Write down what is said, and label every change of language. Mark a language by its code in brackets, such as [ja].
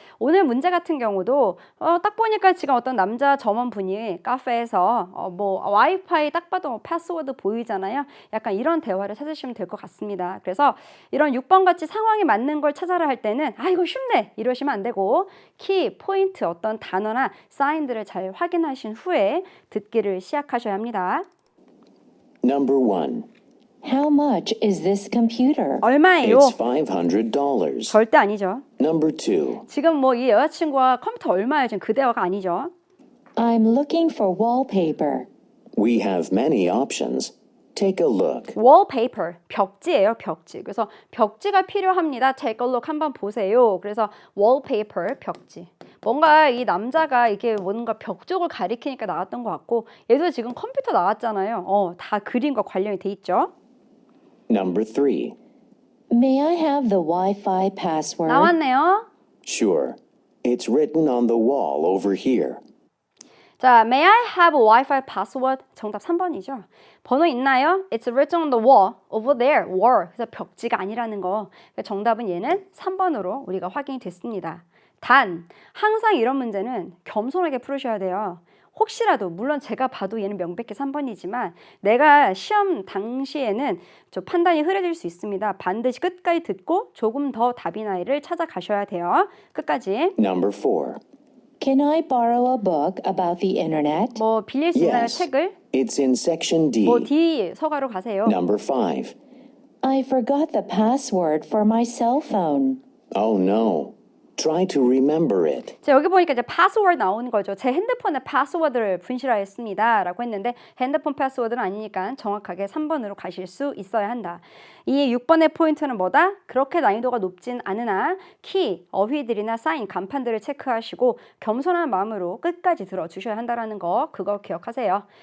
[ko] 오늘 문제 같은 경우도 딱 보니까 지금 어떤 남자 점원분이 카페에서 뭐 와이파이 딱 봐도 패스워드 보이잖아요. 약간 이런 대화를 찾으시면 될 것 같습니다. 그래서 이런 6번 같이 상황에 맞는 걸 찾아라 할 때는 이거 쉽네 이러시면 안 되고 키, 포인트 어떤 단어나 사인들을 잘 확인하신 후에 듣기를 시작하셔야 합니다. [en] Number 1. How much is this computer? [ko] 얼마예요? [en] It's $500. [ko] 절대 아니죠. [en] Number 2. [ko] 지금 뭐 이 여자친구와 컴퓨터 얼마예요? 지금 그 대화가 아니죠. [en] I'm looking for wallpaper. We have many options. Take a look. [ko] wallpaper, 벽지예요, 벽지. 그래서 벽지가 필요합니다. [en] Take a look [ko] 한번 보세요. 그래서 wallpaper, 벽지. 뭔가 이 남자가 이게 뭔가 벽 쪽을 가리키니까 나왔던 것 같고 얘도 지금 컴퓨터 나왔잖아요. 다 그림과 관련이 돼 있죠. [en] Number 3. May I have the Wi-Fi password? [ko] 나왔네요. [en] Sure. It's written on the wall over here. 자, may I have a Wi-Fi password? [ko] 정답 3번이죠. 번호 있나요? [en] It's written on the wall over there. [ko] wall. 그래서 벽지가 아니라는 거. 그러니까 정답은 얘는 3번으로 우리가 확인이 됐습니다. 단, 항상 이런 문제는 겸손하게 풀으셔야 돼요. 혹시라도 물론 제가 봐도 얘는 명백히 3번이지만 내가 시험 당시에는 저 판단이 흐려질 수 있습니다. 반드시 끝까지 듣고 조금 더 답이나이를 찾아가셔야 돼요. 끝까지. [en] Number 4. Can I borrow a book about the internet? [ko] 뭐 빌릴 수 있나요? [en] Yes. [ko] 책을? [en] It's in section D. [ko] 뭐 D 서가로 가세요. [en] Number 5. I forgot the password for my cell phone. Oh no. Try to remember it. [ko] 자, 여기 보니까 이제 패스워드 나오는 거죠. 제 핸드폰의 패스워드를 분실하였습니다. 라고 했는데 핸드폰 패스워드는 아니니까 정확하게 3번으로 가실 수 있어야 한다. 이 6번의 포인트는 뭐다? 그렇게 난이도가 높진 않으나 키, 어휘들이나 사인, 간판들을 체크하시고 겸손한 마음으로 끝까지 들어주셔야 한다는 거 그거 기억하세요.